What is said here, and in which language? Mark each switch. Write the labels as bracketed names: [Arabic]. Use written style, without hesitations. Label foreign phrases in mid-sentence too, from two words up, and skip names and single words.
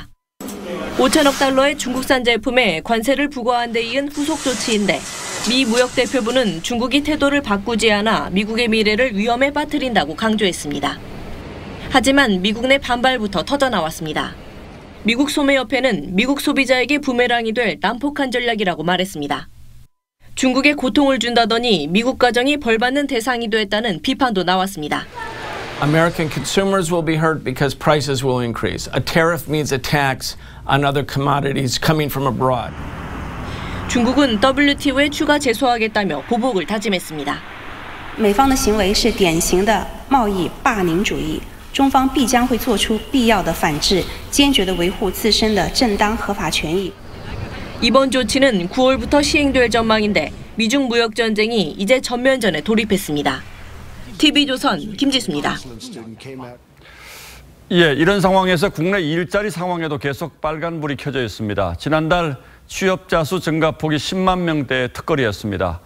[Korean] 5천억 달러의 중국산 제품에 관세를 부과한 데 이은 후속 조치인데 미 무역대표부는 중국이 태도를 바꾸지 않아 미국의 미래를 위험에 빠뜨린다고 강조했습니다. 하지만 미국 내 반발부터 터져나왔습니다. 미국 소매협회는 미국 소비자에게 부메랑이 될 난폭한 전략이라고 말했습니다. 중국에 고통을 준다더니 미국 가정이 벌받는 대상이 됐다는 비판도 나왔습니다. [English] American consumers will be hurt because prices will increase. A tariff means a tax on other commodities coming from abroad. [Korean] 중국은 WTO에 추가 제소하겠다며 보복을 다짐했습니다. [Chinese] 美方的行为是典型的贸易霸凌主义。中方必将会做出必要的反制，坚决地维护自身的正当合法权益。 [Korean] 이번 조치는 9월부터 시행될 전망인데 미중 무역 전쟁이 이제 전면전에 돌입했습니다. TV조선 김지수입니다. 예, 이런 상황에서 국내 일자리 상황에도 계속 빨간불이 켜져 있습니다. 지난달 취업자 수 증가폭이 10만 명대의 특거리였습니다.